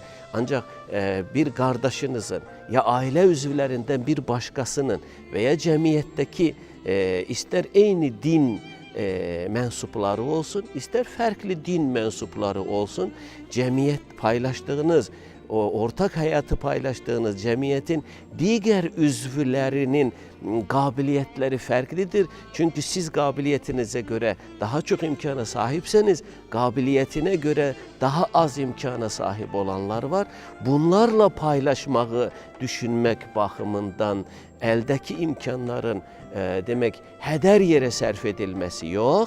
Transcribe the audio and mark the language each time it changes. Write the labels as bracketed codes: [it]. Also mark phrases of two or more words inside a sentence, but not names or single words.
[az] Ancaq bir qardaşınızın, ya ailə üzvlərindən bir başqasının və ya cəmiyyətdəki istər eyni din mənsubları olsun, istər fərqli din mənsubları olsun, cəmiyyət paylaşdığınız [tr] o ortak hayatı paylaştığınız cemiyetin diğer üzvlerinin kabiliyetleri farklıdır. Çünkü siz kabiliyetinize göre daha çok imkana sahipseniz, kabiliyetine göre daha az imkana sahip olanlar var. Bunlarla paylaşmayı düşünmek bakımından eldeki imkanların demek heder yere sərf edilmesi yok.